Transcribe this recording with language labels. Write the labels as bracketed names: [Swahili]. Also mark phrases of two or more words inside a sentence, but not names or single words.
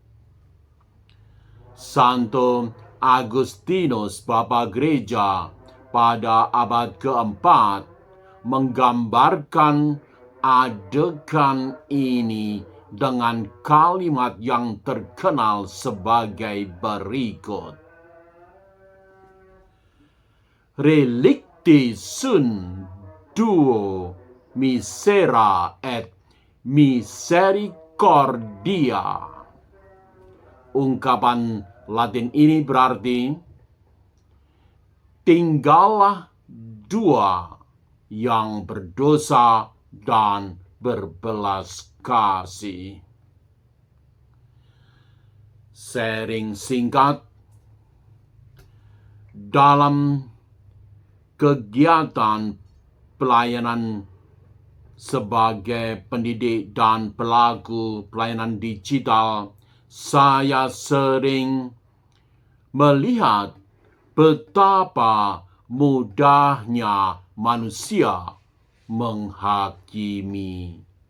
[Indonesian] Santo Agustinus, Bapa Gereja, pada abad keempat menggambarkan adegan ini dengan kalimat yang terkenal sebagai berikut. [Latin] Relicti sunt duo misera et misericordia. [Indonesian] Ungkapan Latin ini berarti, tinggallah dua yang berdosa dan berbelas kasih. Sharing singkat, dalam kegiatan pelayanan sebagai pendidik dan pelaku pelayanan digital, saya sering melihat betapa mudahnya manusia menghakimi.